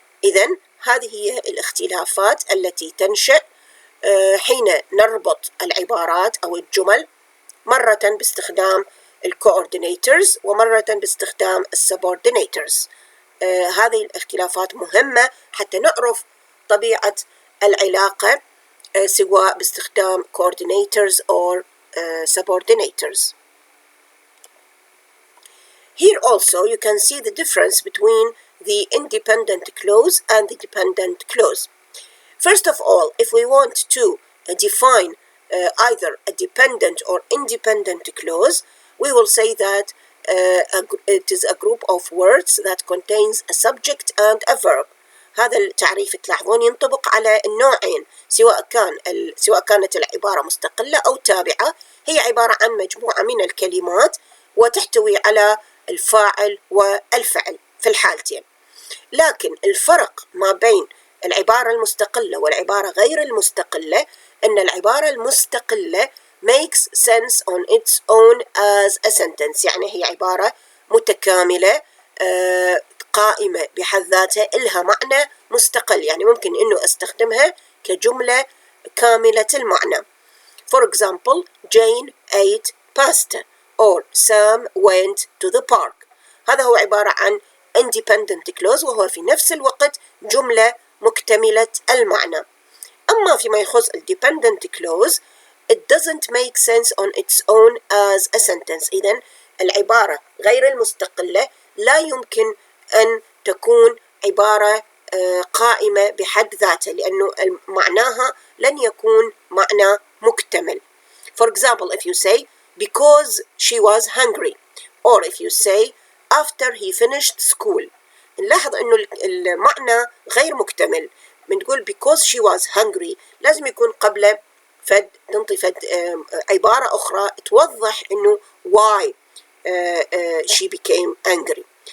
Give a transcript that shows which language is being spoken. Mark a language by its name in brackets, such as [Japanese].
[Arabic] إذا هذه هي الاختلافات التي تنشأ حين نربط العبارات أو الجمل، مرة باستخدام coordinators ومرة باستخدام subordinators. هذه الاختلافات مهمة حتى نعرف طبيعة العلاقة سواء باستخدام [English] coordinators or subordinators. Here also you can see the difference between the independent clause and the dependent clause. First of all, if we want to define either a dependent or independent clause, we will say that it is a group of words that contains a subject and a verb. [Arabic] هذا التعريف تلاحظون ينطبق على النوعين، سواء كانت العبارة مستقلة أو تابعة. هي عبارة عن مجموعة من الكلمات وتحتوي على الفاعل والفعل في الحالتين. لكن الفرق ما بين العبارة المستقلة والعبارة غير المستقلة أن العبارة المستقلة [English] makes sense on its own as a sentence، [Arabic] يعني هي عبارة متكاملة قائمة بحد ذاتها، إلها معنى مستقل، يعني ممكن إنه أستخدمها كجملة كاملة المعنى. [English] For example, Jane ate pasta or Sam went to the park. [Arabic] هذا هو عبارة عن independent clause وهو في نفس الوقت جملة مكتملة المعنى. أما فيما يخص [English] dependent clause it doesn't make sense on its own as a sentence. [Arabic] إذن العبارة غير المستقلة لا يمكن أن تكون عبارة قائمة بحد ذاتها لأنه معناها لن يكون معنى مكتمل. [English] For example, if you say because she was hungry or if you say after he finished school، [Arabic] نلاحظ أنه المعنى غير مكتمل. بنقول [English] because she was hungry [Arabic] لازم يكون قبل ننطي عبارة أخرى توضح أنه [English] why she became hungry.